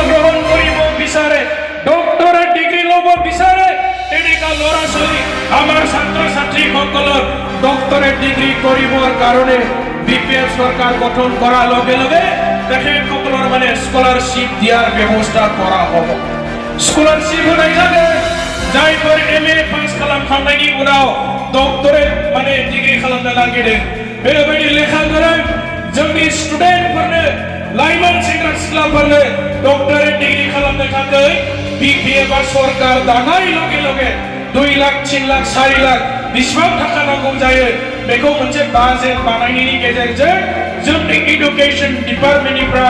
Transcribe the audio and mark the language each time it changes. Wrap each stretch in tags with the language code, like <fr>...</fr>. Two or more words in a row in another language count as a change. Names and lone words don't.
<as>গ্ৰহণ কৰিব বিচাৰে</as> <en>doctorate degree</en> <as>ল'ব বিচাৰে তেনেকুৱা ল'ৰা ছোৱালী আমাৰ ছাত্ৰ ছাত্ৰীসকলৰ</as> <en>doctorate degree</en> <as>কৰিবৰ কাৰণে বিপিএফ চৰকাৰ গঠন কৰাৰ লগে লগে তেখেতসকলৰ মানে স্কলাৰশ্বিপ দিয়াৰ ব্যৱস্থা কৰা হ'ব</as> <brx>स्कॉलरशिप होनाय जागोन जायफोर एमए पास खालामखांनायनि उनाव डक्टरेट माने डिग्री खालामनो नागिरदों बेबायदि लेखा गोरों जोंनि स्टुडेन्टफोरनो लाइमोन सेंग्रा सिख्लाफोरनो</brx> <en>doctorate degree</en> <brx>खालामनो थाखाय BPF आ सरकार दानाय</brx> <as>লগে লগে</as> <brx>2 लाख 3 लाख 4 लाख बेसेबां थाखा नांगौ जायो बेखौ मोनसे बाजेट बानायनायनि गेजेरजों जोंनि एडुकेशन डिपार्टमेन्टनिफ्राय</brx>